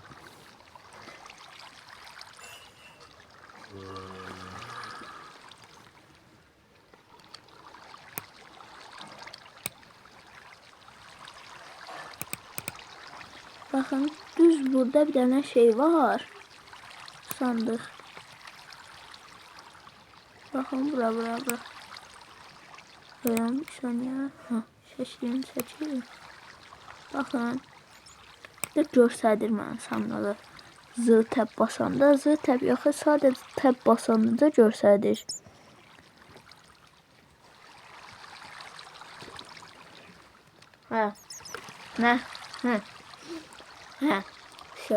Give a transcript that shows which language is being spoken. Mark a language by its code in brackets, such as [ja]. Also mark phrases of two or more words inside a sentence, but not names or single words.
[tr] bakın düz burada bir tane şey var. Sandık. Bakın bura. Böyle bir saniye. Seçeyim. [az] Bakın. Bir göstərir mənə sandığı. Z tab basanda, Z tab yox, sadəcə tab basanda da göstərir. [tr] Şu.